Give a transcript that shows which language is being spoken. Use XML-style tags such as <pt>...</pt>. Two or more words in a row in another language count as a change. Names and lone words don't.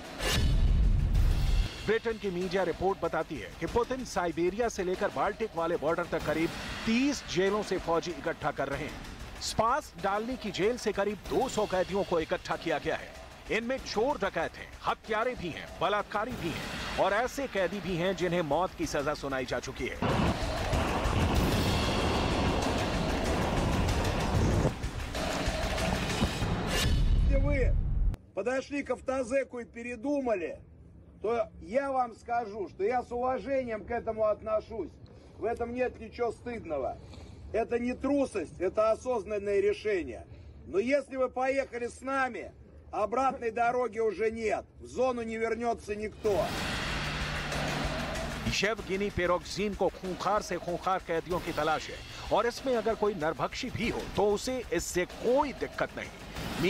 <hi>ब्रिटेन की मीडिया रिपोर्ट बताती है कि पुतिन साइबेरिया से लेकर बाल्टिक वाले बॉर्डर तक करीब 30 जेलों से फौजी इकट्ठा कर रहे हैं। स्पास डालनी की जेल से करीब 200 कैदियों को इकट्ठा किया गया है। इनमें चोर डकैत हैं, हत्यारे भी हैं, बलात्कारी भी हैं और ऐसे कैदी भी हैं जिन्हें मौत की सजा सुनाई जा चुकी है।</hi> <ru>Если вы подошли к автозеку и передумали, то я вам скажу, что я с уважением к этому отношусь. В этом нет ничего стыдного. Это не трусость, это осознанное решение. Но если вы поехали с нами, обратной дороги уже нет. В зону не вернется никто.</ru> <hi>येवगेनी पिरोगजिन को खूंखार से खूंखार कैदियों की तलाश है और इसमें अगर कोई नरभक्षी भी हो तो उसे इससे कोई दिक्कत नहीं।</hi>